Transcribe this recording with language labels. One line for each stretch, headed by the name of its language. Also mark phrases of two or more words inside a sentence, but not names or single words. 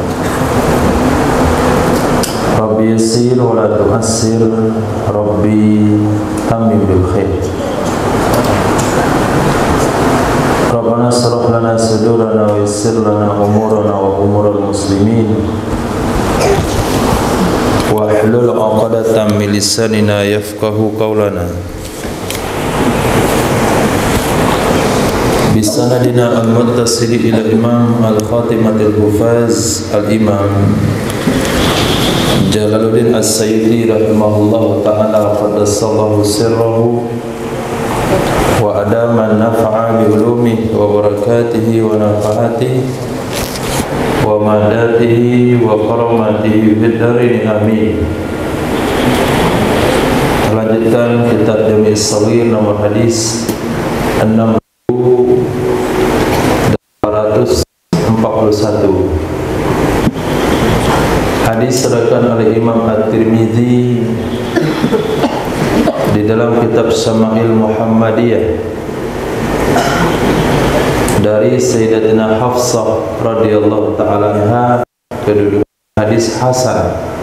Arabic: رب يسر ولا تعسر، رب تمم بالخير. ربنا اشرح لنا صدورنا ويسر لنا أمورنا وأمور المسلمين واحلل عقدة من لساننا يفقهوا قولنا. بسندنا المتصل إلى الإمام خاتمة الحفاظ الإمام جلال الدين السيدي رحمه الله تعالى، قدس الله سره وأدام نفع بعلومه وبركاته ونفحاته ومدده وكراماته في الدارين, amin.
Indonesian: Lanjutkan kitab Jami' Shaghir nomor hadis 6241. Hadis diriwayatkan oleh Imam At-Tirmidzi di dalam kitab Syama'il Muhammadiyah dari Sayyidatina Hafsah
Arabic: رضي الله تعالى عنها,
Indonesian: kedudukan hadis hasan.